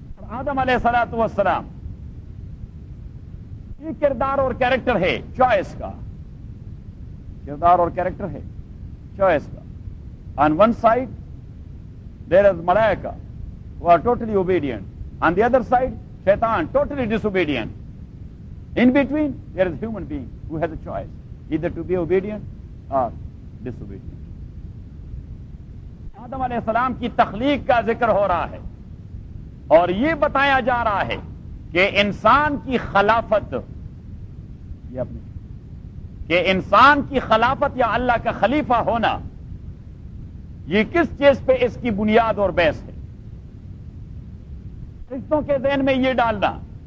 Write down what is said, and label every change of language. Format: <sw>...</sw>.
<ur>آدم علیہ الصلوۃ والسلام یہ کردار اور کیریکٹر ہے چوائس کا کردار اور کیریکٹر ہے چوائس کا</ur> <en>on one side there is</en> <ur>ملائکہ</ur> <en>who are totally obedient. On the other side, Shaitan, totally disobedient. In between, there is a human being who has a choice, either to be obedient or disobedient.</en> <ur>آدم علیہ السلام کی تخلیق کا ذکر ہو رہا ہے اور یہ بتایا جا رہا ہے کہ انسان کی خلافت کہ انسان کی خلافت یا اللہ کا خلیفہ ہونا یہ کس چیز پہ اس کی بنیاد اور بیس ہے فرشتوں کے ذہن میں یہ ڈالنا</ur>